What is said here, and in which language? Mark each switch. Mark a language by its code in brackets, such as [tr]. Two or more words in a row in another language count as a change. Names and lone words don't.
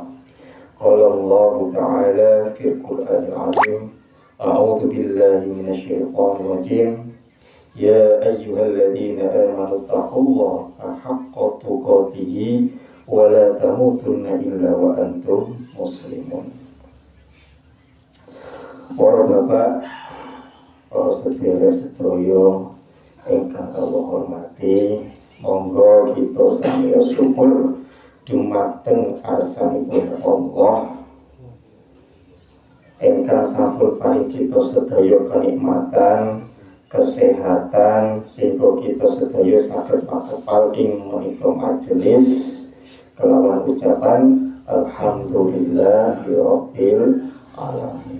[ar] قال الله تعالى في القرآن العظيم أعوذ بالله من الشيطان الرجيم يا أيها الذين آمنوا اتقوا الله حق تقاته ولا تموتن إلا وأنتم مسلمون. [jv] Para bapak, para sedherek-sedherek ingkang Allah hormati, monggo kita sami syukur dumateng arsanipun Allah ingkang sampun paring kita sedaya kenikmatan, kesehatan sehingga kita sedaya saged makepal ing menika majelis kelawan ucapan [ar] الحمد لله رب العالمين.